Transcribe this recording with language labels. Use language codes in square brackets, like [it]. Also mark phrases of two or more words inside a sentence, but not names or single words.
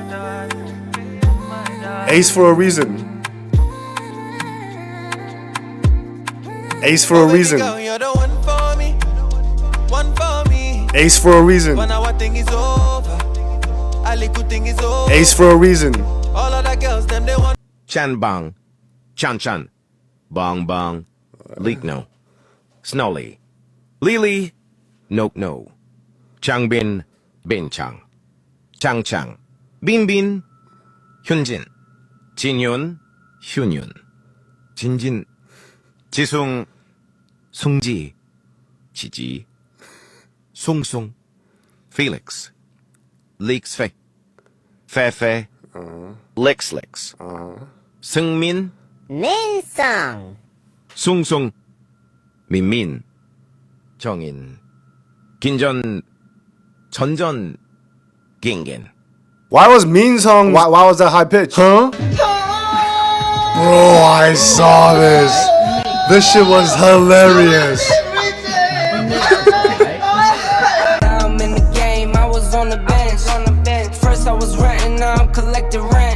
[en] Ace for a reason. Ace for a reason. Ace for a reason. Ace for a reason. Chan bang, chan chan, bang bang, leak no, snowly, lily, no no, changbin, bin chang, chang chang, bin bin, hyunjin, jinhyun, hyunyun, jinjin, jisung, sungji, jiji, sung sung, Felix, leaks fe, fe fe, licks licks, Seungmin, Ninsang. Sung Sung, Min, Jongin, Ginjon, Chonjon, Gingen. Why was Min song? Why was that high pitch? Huh? Bro, I saw this. This shit was hilarious. I'm in the game, I was on the bench. First I was renting, now I'm collecting rent.